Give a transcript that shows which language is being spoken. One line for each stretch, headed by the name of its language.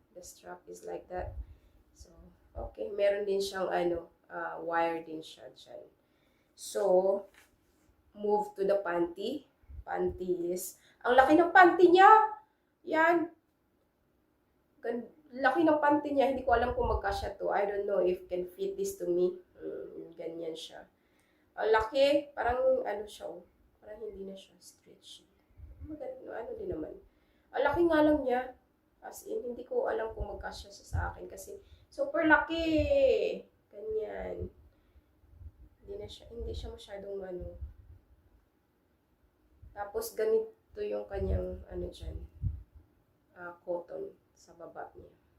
English: The strap is like that. So, okay.
Filipino: Meron din siyang, wire din siya dyan.
English: So, move to the panty. Panties.
Filipino: Ang laki ng panty niya. Yan. Laki ng panty niya. Hindi ko alam kung magkasya to.
English: I don't know if can fit this to me.
Filipino: Ganyan siya. Ang laki. Parang siya. Parang hindi na siya stretchy. Din naman. Ang laki nga lang niya. As in, hindi ko alam kung magkasya sa akin. Kasi super laki. Ganyan. Hindi siya masyadong Tapos, ganito yung kanyang, dyan, cotton sa baba niya.